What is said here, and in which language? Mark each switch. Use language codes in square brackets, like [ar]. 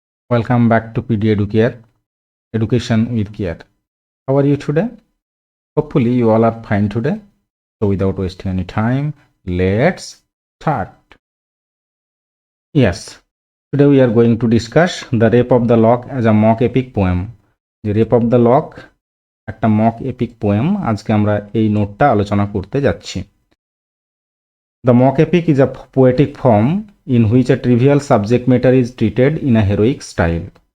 [en] Welcome back to PD Educare, Education with Care. How are you today? Hopefully you all are fine today. So without wasting any time, let's start. Yes, today we are going to discuss the Rape of the Lock as a mock epic poem. [bn] The Rape of the Lock একটা mock epic poem আজকে আমরা এই নোটটা আলোচনা করতে যাচ্ছি। [en] The mock epic is a poetic form in which a trivial subject matter is treated in a heroic style.